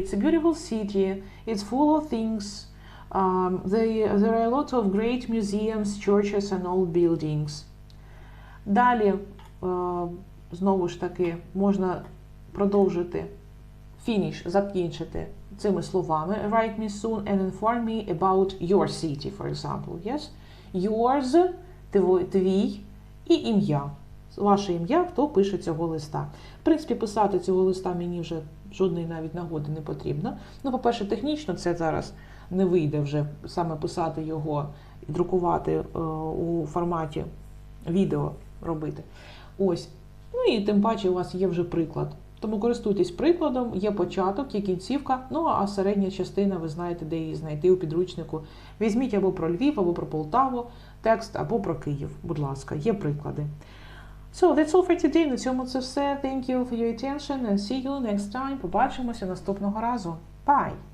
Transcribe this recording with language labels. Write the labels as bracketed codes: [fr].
[en] It's a beautiful city, it's full of things, there are a lot of great museums, churches and old buildings. [uk] Далі, знову ж таки, можна продовжити, закінчити цими словами. [en] Write me soon and inform me about your city, for example. Yes? [uk] Yours, твій, і ім'я. Ваше ім'я, хто пише цього листа. В принципі, писати цього листа мені вже жодної навіть нагоди не потрібно. Ну, по-перше, технічно це зараз не вийде вже саме писати його і друкувати у форматі відео робити. Ось. Ну і тим паче у вас є вже приклад. Тому користуйтесь прикладом, є початок, є кінцівка, ну а середня частина, ви знаєте, де її знайти у підручнику. Візьміть або про Львів, або про Полтаву текст, або про Київ. Будь ласка, є приклади. [en] So, that's all for today. [uk] На цьому це все. [en] Thank you for your attention and see you next time. [uk] Побачимося наступного разу. [en] Bye!